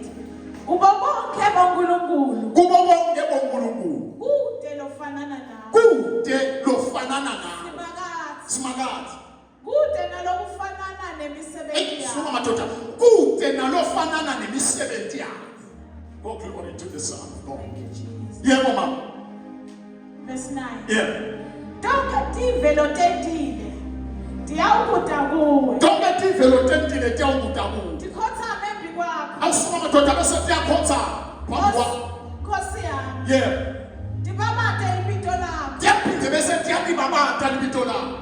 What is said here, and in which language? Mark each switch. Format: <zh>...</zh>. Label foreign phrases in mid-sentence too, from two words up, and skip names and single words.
<ss>Kubo bonke boNkulunkulu. Kubo bonke boNkulunkulu. Kude lofanana nawe. Kude lofanana nawe. Simakazi. Kude nalokufanana nemisebenzi yakho. Suma madoda. Kude nalofanana nemisebenzi yakho.</ss> <en>Go glory to the Son of God. Yeah, mama. Verse 9. Yeah.</en> <ss>Donke tivelo tentile. Tiyawukuta kuwe. Donke tivelo tentile tiyawukuta kuwe. Tikhotha membi kwakho. Awusuma madoda bese tiyakhotha. Nkosi yami. Yeah. Tibamate ibito lakho. Tiyaphinde bese tiyabibamata libito lakho.</ss>